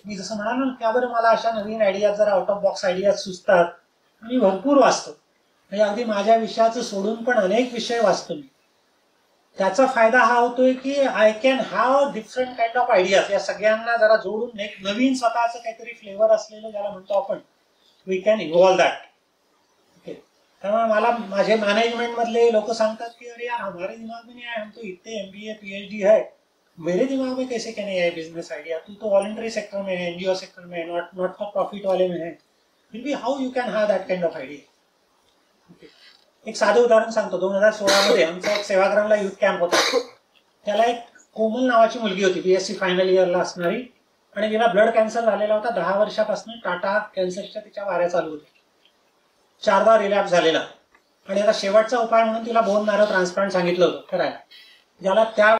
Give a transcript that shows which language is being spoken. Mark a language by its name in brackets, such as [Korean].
[Marathi] मी जसं म्हणालो ना, त्याबरोबर मला अशा नवीन आयडियाज, जरा आउट ऑफ बॉक्स आयडियाज सुचतात, मी भरपूर वाचतो. म्हणजे अगदी माझ्या विषयाचं सोडून पण अनेक विषय वाचतो मी. त्याचा फायदा हा होतोय की [English] I can have different kind of ideas. [Marathi] या सगळ्यांना जरा जोडून एक नवीन स्वतःचं काहीतरी फ्लेवर असलेलं ज्याला म्हणतो आपण, [English] We can evolve that. [Marathi] Okay, त्यामुळे मला माझे मॅनेजमेंट मधले लोक सांगतात की [Hindi] अरे यार हमारे दिमाग में नहीं आया, हम तो इतने MBA PhD है, मेरे दिमाग में कैसे क्या नहीं आया बिजनेस आइडिया, तू तो वॉलंटरी सेक्टर में है, NGO सेक्टर में, नॉट फॉर प्रॉफिट वाले में है, फिर भी [English] How you can have that kind of idea. [Marathi] एक साधं उदाहरण सांगतो. 2016 मध्ये आमचा एक सेवाग्रामला युथ कॅम्प होता. त्याला एक कोमल नावाची मुलगी होती, BSc फायनल इयरला असणारी, आणि तिला ब्लड कॅन्सर झालेला होता. 10 वर्षापासून टाटा कॅन्सरच्या तिच्या वाऱ्या चालू होत्या. 4दा रिलॅप्स झालेला, आणि आता शेवटचा उपाय म्हणून तिला बोन मॅरो ट्रान्सप्लांट सांगितलं होतं करायला, ज्याला त्या